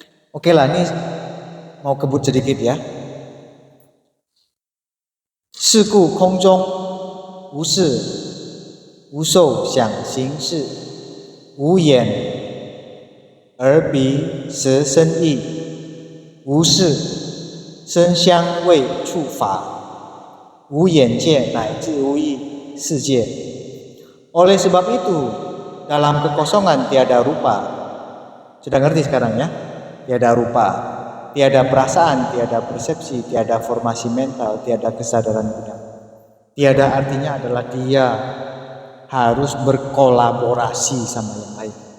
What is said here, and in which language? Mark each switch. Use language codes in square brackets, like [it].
[id] Oke lah, ini mau kebut sedikit ya. [zh] 是故空中无事无受想行识，无眼耳鼻舌身意，无视声香味触法，无眼界乃至无意世界。 [id] Oleh sebab itu, dalam kekosongan tiada rupa. Sudah ngerti sekarang ya? Tiada rupa, tiada perasaan, tiada persepsi, tiada formasi mental, tiada kesadaran budak. Tiada artinya adalah dia harus berkolaborasi sama yang lain.